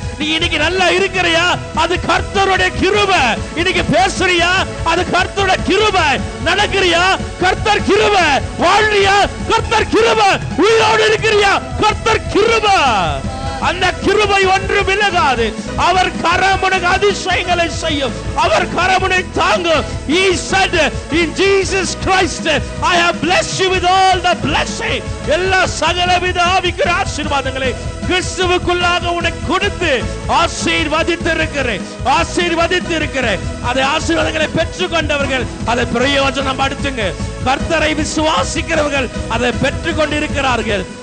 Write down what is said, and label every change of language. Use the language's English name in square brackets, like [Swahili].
[Tamil] நீ இன்னைக்கு நல்லா இருக்கிறியா? அது கர்த்தருடைய கிருபை. இன்னைக்கு பேசுறியா? அது கர்த்தருடைய கிருபை. நடக்கிறியா? கர்த்தர் கிருபை. வாழ்றியா? கர்த்தர் கிருபை. உயிரோடு இருக்கிறியா? கர்த்தர் கிருபை. அந்த கிருபை ஒன்று விலகாது. அவர் கரம் உனக்கு அதிசயங்களை செய்யும். அவர் கரம் உன்னை தாங்கும். [English] He said in Jesus Christ, I have blessed you with all the blessing. [Tamil] எல்லா சகலவித ஆவிக்குரிய ஆசீர்வாதங்களை கிறிஸ்துவுக்குள்ளாக உனக்கு கொடுத்து ஆசீர்வதித்திருக்கிறேன், ஆசீர்வதித்திருக்கிறேன். அதை ஆசீர்வாதங்களை பெற்றுக்கொண்டவர்கள் அதை பிரயோஜனப்படுத்துங்க. கர்த்தரை விசுவாசிக்கிறவர்கள் அதை பெற்றுக் கொண்டிருக்கிறார்கள்.